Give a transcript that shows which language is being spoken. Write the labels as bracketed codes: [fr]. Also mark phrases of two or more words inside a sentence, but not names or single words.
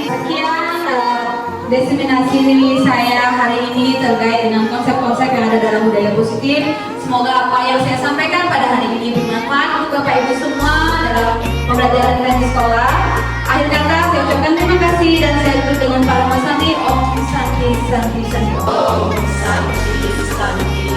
[id] Sekian diseminasi saya hari ini terkait dengan konsep-konsep yang ada dalam budaya positif. Semoga apa yang saya sampaikan pada hari ini bermanfaat untuk Bapak Ibu semua dalam pembelajaran kita di sekolah. Akhir kata saya ucapkan terima kasih dan saya tutup dengan para Mas Santi. [sa] Om Santi Santi Santi. Om Santi Santi.